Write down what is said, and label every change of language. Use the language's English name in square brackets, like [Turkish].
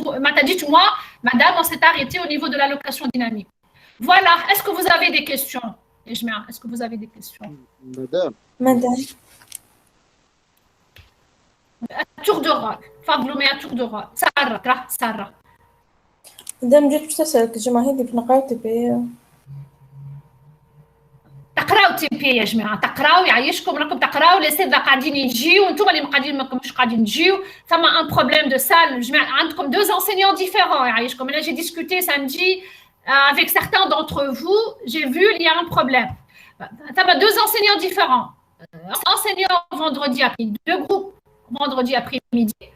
[French] M'as dit, moi, madame, on s'est arrêté au niveau de l'allocation dynamique. Voilà, est-ce que vous avez des questions? Est-ce que vous avez des questions? Madame. Un tour de rôle. Fablo, mais un tour de rôle. Sarah. [Arabic] Madame, جيت باش تسألك الجماعة هذي بنقراو تبي تقراو تي بي يا جماعه، تقراو يعيشكم، راكم تقراو لي سيد قاعدين يجيو وانتم اللي قاعدين مش قاعدين تجيو. ثم ان بروبليم دو سال، جماعه عندكم [French] deux enseignants différents [Arabic] يعيشكم. [French] Là j'ai discuté samedi avec certains d'entre vous, j'ai vu il y a un problème. [Arabic] ثم [French] deux enseignants différents. Enseignant vendredi après, deux groupes vendredi après-midi.